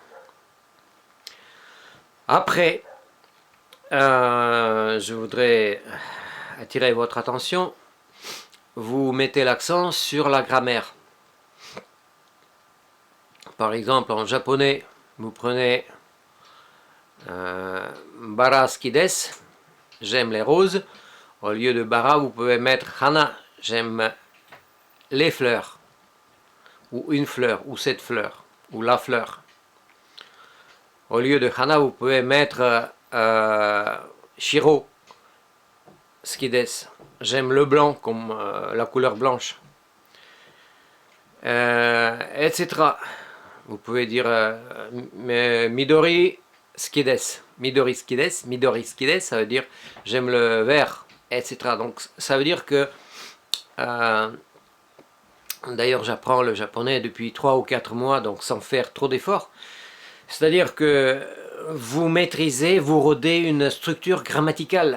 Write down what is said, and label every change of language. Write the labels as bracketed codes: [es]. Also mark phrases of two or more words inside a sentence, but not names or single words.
[fr] Après, je voudrais attirer votre attention. Vous mettez l'accent sur la grammaire. Par exemple, en japonais, vous prenez [ja] 薔薇好きです, [fr] j'aime les roses. Au lieu de bara, vous pouvez mettre hana, j'aime les fleurs, ou une fleur, ou cette fleur, ou la fleur. Au lieu de hana, vous pouvez mettre [ja] 白好きです, [fr] j'aime le blanc comme la couleur blanche, etc. Vous pouvez dire [ja] 緑好きです、緑好きです、緑好きです, [fr] ça veut dire j'aime le vert, etc. Donc ça veut dire que d'ailleurs j'apprends le japonais depuis 3 ou 4 mois, donc sans faire trop d'efforts. C'est-à-dire que vous maîtrisez, vous rodez une structure grammaticale.